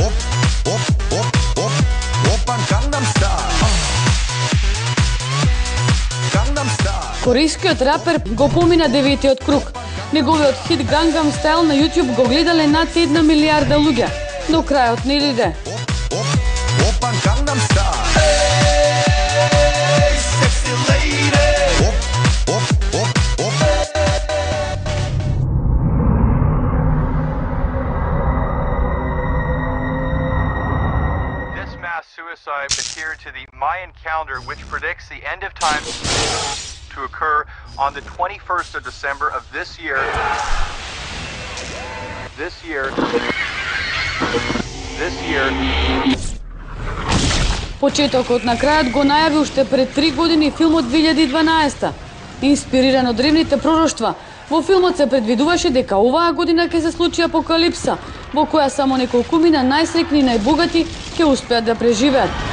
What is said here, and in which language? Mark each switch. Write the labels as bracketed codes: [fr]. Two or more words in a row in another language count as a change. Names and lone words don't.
[ko] Op, op, op, op. Oppan Gangnam Style. Gangnam Style. [mk] Корейскиот рапер го помина деветиот круг. Неговиот хит Gangnam Style на YouTube го гледале над 1 милиарда луѓе. До крајот не иде. [ko] Oppan Gangnam Style. [en] Hey, sexy lady. Op, op, op, op. Suicide adhered to the Mayan calendar, which predicts the end of time to occur on the 21st of December of this year. This year. [mk] Почетокот на крајот го најави уште пред 3 години филмот 2012. Инспириран од древните пророштва, во филмот се предвидуваше дека оваа година ќе се случи апокалипса, во која само неколкумина најсрекни и најбогати ќе успеат да преживеат.